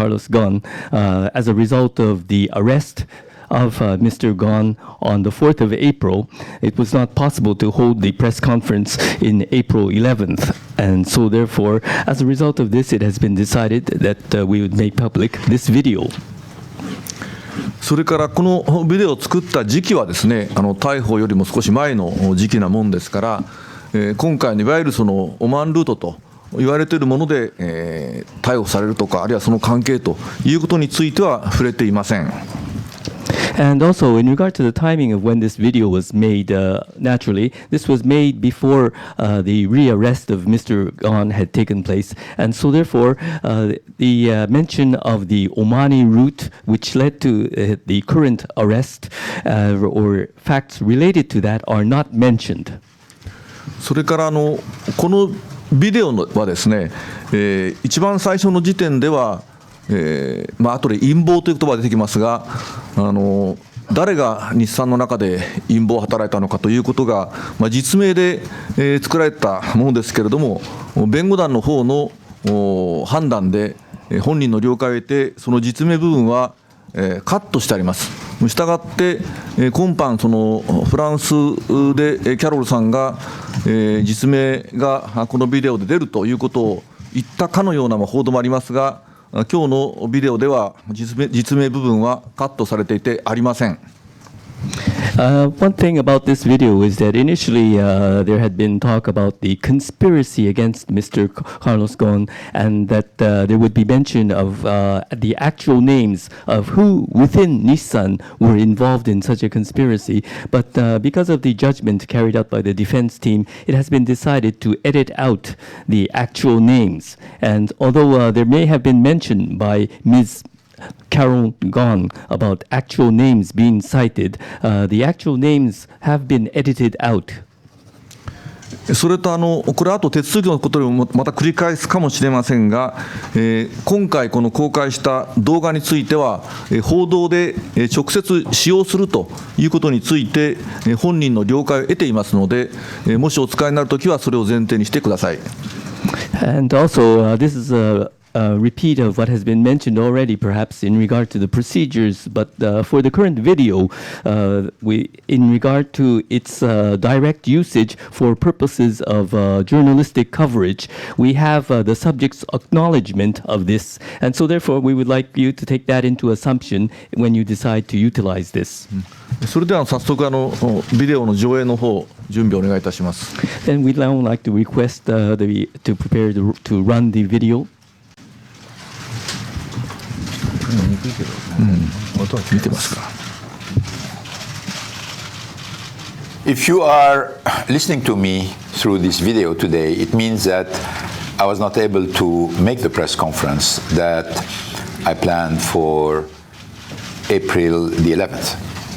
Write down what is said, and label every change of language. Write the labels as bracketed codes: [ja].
[en] Carlos Ghosn as a result of the arrest of Mr. Ghosn on the 4th of April. It was not possible to hold the press conference in April 11th. And so therefore, as a result of this, it has been decided that we would make public this video. [ja] それからこのビデオを作った時期はですね逮捕よりも少し前の時期なもんですから、今回のいわゆるそのオマーンルートと言われているもので、逮捕されるとかあるいはその関係ということについては触れていません。 [en] And also, in regard to the timing of when this video was made, naturally, this was made before the rearrest of Mr. Ghosn had taken place. And so, therefore, the mention of the Omani route, which led to the current arrest, or facts related to that, are not mentioned. [ja] それからこのビデオはですね、一番最初の時点では後で陰謀という言葉が出てきますが誰が日産の中で陰謀を働いたのかということが、実名で、作られたものですけれども弁護団の方の判断で本人の了解を得てその実名部分は、カットしてあります。したがって今般そのフランスでキャロルさんが、実名がこのビデオで出るということを言ったかのような報道もありますが今日のビデオでは実名部分はカットされていてありません。 [en] One thing about this video is that initially there had been talk about the conspiracy against Mr. Carlos Ghosn, and that there would be mention of the actual names of who within Nissan were involved in such a conspiracy. But because of the judgment carried out by the defense team, it has been decided to edit out the actual names. And although there may have been mention by Ms. Carol Ghosn about actual names being cited, the actual names have been edited out. [ja] それとこれあと手続きのことでもまた繰り返すかもしれませんが、今回この公開した動画については、報道で直接使用するということについて本人の了解を得ていますので、もしお使いになるときはそれを前提にしてください。 [en] And also, this is a repeat of what has been mentioned already, perhaps in regard to the procedures. But for the current video, in regard to its direct usage for purposes of journalistic coverage, we have the subject's acknowledgement of this, and so therefore we would like you to take that into assumption when you decide to utilize this. [ja] それでは早速ビデオの上映の方準備をお願いいたします。 [en] Then we'd now like to request to prepare to run the video. [ja] 音は見てますか。 [en] If you are listening to me through this video today, it means that I was not able to make the press conference that I planned for April the 11th.